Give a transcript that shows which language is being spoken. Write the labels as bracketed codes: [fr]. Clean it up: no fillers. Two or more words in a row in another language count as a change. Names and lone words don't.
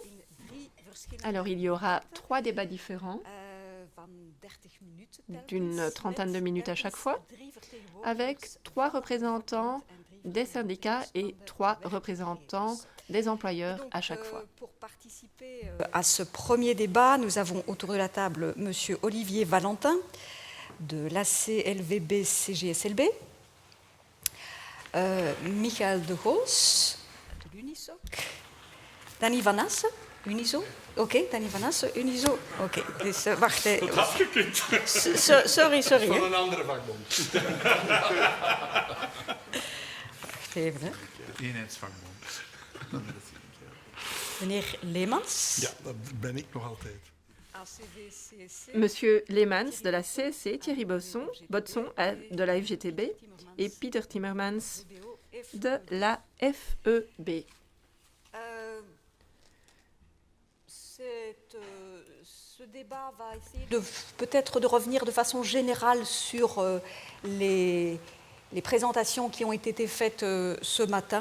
[fr] Alors, il y aura 3 débats différents d'une trentaine de minutes à chaque fois, avec 3 représentants des syndicats et 3 représentants des employeurs à chaque fois. Pour participer à ce premier débat, nous avons autour de la table M. Olivier Valentin de l'ACLVB-CGSLB, Michael de Goos de l'Unisoc, Danny Van Assen, Unizo. [nl] Oké, Danny Van Assen, Unizo. Oké, dus wacht even. Dat had gekund. Sorry. Van een andere vakbond. Wacht even, hè. Eenheidsvakbond. Meneer Leemans. Ja, dat ben ik nog altijd. [fr] Monsieur Leemans de la CSC, Thierry Botson de la FGTB et Peter Timmermans de la FEB. Ce débat va essayer peut-être de revenir de façon générale sur les présentations qui ont été faites ce matin.